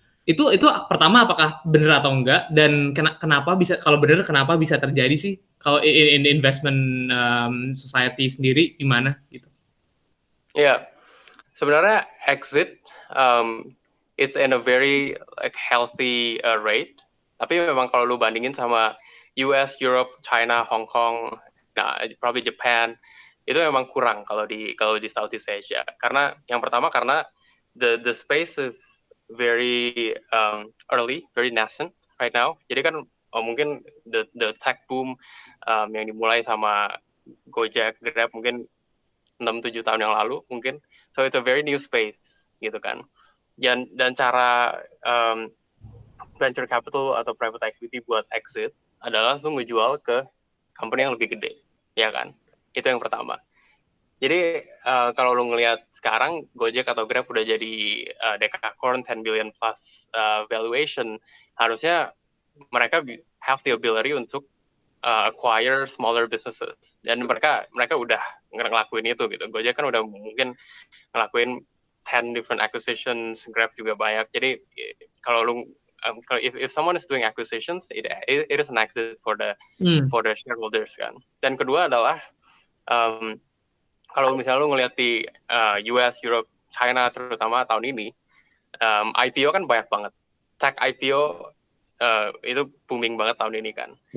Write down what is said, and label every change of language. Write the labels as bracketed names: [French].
[Indonesian] Itu pertama apakah benar atau enggak, dan kenapa bisa, kalau benar kenapa bisa terjadi sih kalau [English] in investment society [Indonesian] sendiri gimana gitu? [English] Ya, sebenarnya exit it's in a very healthy rate. [Indonesian] Tapi memang kalau lu bandingin sama US, Europe, China, Hong Kong, nah probably Japan, itu memang kurang kalau di Southeast Asia. Karena yang pertama karena [English] the space is very early, very nascent right now. [Indonesian] Jadi kan mungkin [English] the tech boom [Indonesian] yang dimulai sama Gojek, Grab mungkin 6-7 tahun yang lalu mungkin. [English] So it's a very new space gitu kan. [Indonesian] Dan cara venture capital atau private equity buat exit adalah lu ngejual ke company yang lebih gede, ya kan? Itu yang pertama. Jadi kalau lu ngelihat sekarang Gojek atau Grab udah jadi decacorn 10 billion plus valuation, harusnya mereka [English] have the ability [Indonesian] untuk acquire [English] smaller businesses, [Indonesian] dan mereka udah ngelakuin itu gitu. Gojek kan udah mungkin ngelakuin [English] 10 different acquisitions, [Indonesian] Grab juga banyak. Jadi kalau lu [English] if someone is doing acquisitions, it is an exit for the shareholders kan. [Indonesian] Dan kedua adalah kalau misalnya lu ngelihat di US, Europe, China terutama tahun ini, IPO kan banyak banget. Tech IPO itu booming banget tahun ini kan.